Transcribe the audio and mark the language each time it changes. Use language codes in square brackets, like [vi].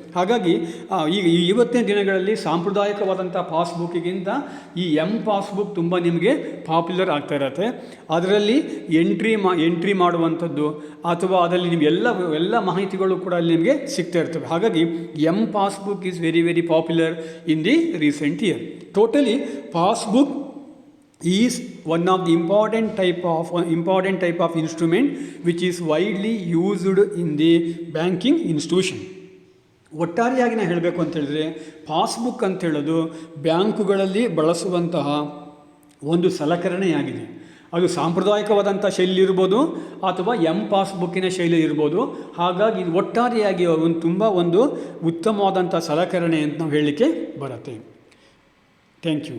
[kn] ಹಾಗಾಗಿ ಈಗ ಇವತ್ತಿನ ದಿನಗಳಲ್ಲಿ ಸಾಂಪ್ರದಾಯಿಕವಾದಂಥ ಪಾಸ್ಬುಕ್ಕಿಗಿಂತ ಈ ಪಾಸ್ಬುಕ್ ತುಂಬ ನಿಮಗೆ ಪಾಪ್ಯುಲರ್ ಆಗ್ತಾ ಇರತ್ತೆ. ಅದರಲ್ಲಿ ಎಂಟ್ರಿ ಮಾಡುವಂಥದ್ದು ಅಥವಾ ಅದರಲ್ಲಿ ನಿಮಗೆ ಎಲ್ಲ ಮಾಹಿತಿಗಳು ಕೂಡ ಅಲ್ಲಿ ನಿಮಗೆ ಸಿಗ್ತಾ ಇರ್ತವೆ. ಹಾಗಾಗಿ [en] Passbook is very very popular in the recent year. Totally passbook is one of the important type of instrument which is widely used in the banking institution. [kn] ಒಟ್ಟಾರೆಯಾಗಿ ನಾನು ಹೇಳಬೇಕು ಅಂತ ಹೇಳಿದ್ರೆ ಪಾಸ್ಬುಕ್ ಅಂತ ಹೇಳೋದು ಬ್ಯಾಂಕುಗಳಲ್ಲಿ ಬಳಸುವಂತಹ ಒಂದು ಸಲಕರಣೆಯಾಗಿದೆ. ಅದು ಸಾಂಪ್ರದಾಯಿಕವಾದಂಥ ಶೈಲಿ ಇರ್ಬೋದು ಅಥವಾ ಪಾಸ್ಬುಕ್ಕಿನ ಶೈಲಿ ಇರ್ಬೋದು. ಹಾಗಾಗಿ ಇದು ಒಟ್ಟಾರೆಯಾಗಿ ತುಂಬ ಉತ್ತಮವಾದಂಥ ಸಲಕರಣೆ ಅಂತ ನಾವು ಹೇಳಲಿಕ್ಕೆ ಬರುತ್ತೆ. [en] Thank you.